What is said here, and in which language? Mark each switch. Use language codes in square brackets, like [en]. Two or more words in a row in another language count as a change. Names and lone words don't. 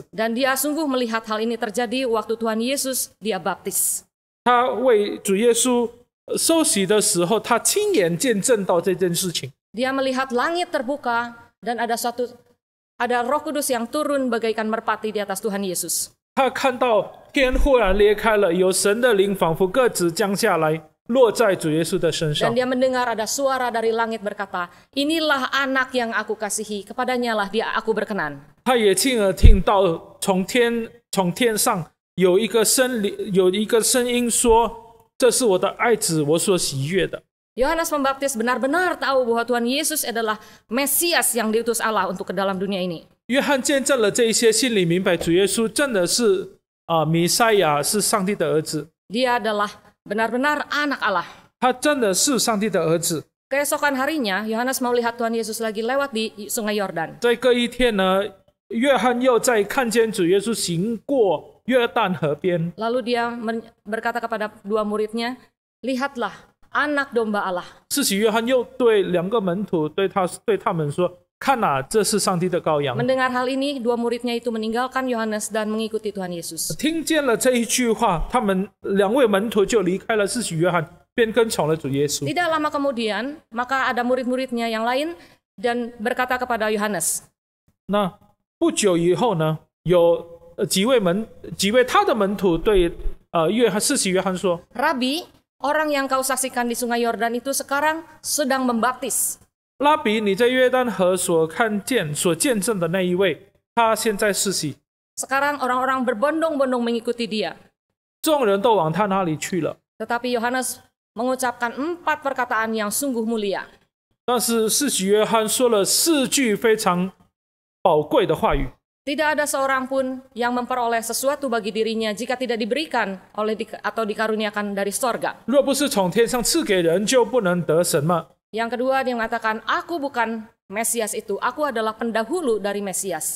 [id] Dan dia sungguh melihat hal ini terjadi waktu Tuhan Yesus dia baptis. [zh] 他为主耶稣受洗的时候，他亲眼见证到这件事情。 [id] Dia melihat langit terbuka dan ada Roh Kudus yang turun bagaikan merpati di atas Tuhan Yesus. [zh] 他看到天忽然裂开了，有神的灵仿佛鸽子降下来，落在主耶稣的身上。 [id] Dan dia mendengar ada suara dari langit berkata, inilah anak yang aku kasihi, kepadanya lah aku berkenan. [zh] 他也亲耳听到从天上有一个声音说：“这是我的爱子，我所喜悦的。” [id] Yohanes Pembaptis benar-benar tahu bahwa Tuhan Yesus adalah Mesias yang diutus Allah untuk ke dalam dunia ini. [zh] 约翰见证了这一些，心里明白主耶稣真的是弥赛亚，是上帝的儿子。 [id] Dia adalah benar-benar anak Allah. [zh] 他真的是上帝的儿子。 [id] Keesokan harinya, Yohanes melihat Tuhan Yesus lagi lewat di sungai Yordan. [zh] 在隔一天呢，约翰又在看见主耶稣行过约旦河边。 [id] Lalu dia berkata kepada dua muridnya, lihatlah anak domba Allah. [zh] 施洗约翰又对两个门徒对他们说：“看哪，这是上帝的羔羊。” [id] Mendengar hal ini, dua muridnya itu meninggalkan Yohanes dan mengikuti Tuhan Yesus. [zh] 听见了这一句话，他们两位门徒就离开了施洗约翰，便跟从了主耶稣。 [id] Tidak lama kemudian, maka ada murid-muridnya yang lain dan berkata kepada Yohanes, [zh] 那不久以后呢，有几位他的门徒对施洗约翰说：“ [id] Rabi, orang yang kau saksikan di sungai Yordan itu sekarang sedang membaptis. [zh] 拉比，你在约旦河所见证的那一位，他现在施洗， [id] Sekarang orang-orang berbondong-bondong mengikuti dia. [zh] 众人都往他那里去了。 [id] Tetapi Yohanes mengucapkan 4 perkataan yang sungguh mulia. [zh] 但是施洗约翰说了4句非常宝贵的话语。 [id] Tidak ada seorang pun yang memperoleh sesuatu bagi dirinya jika tidak diberikan atau dikaruniakan dari sorga. [zh] 若不是从天上赐给人，就不能得什么。 [id] Yang kedua, dia mengatakan, aku bukan Mesias itu, aku adalah pendahulu dari Mesias.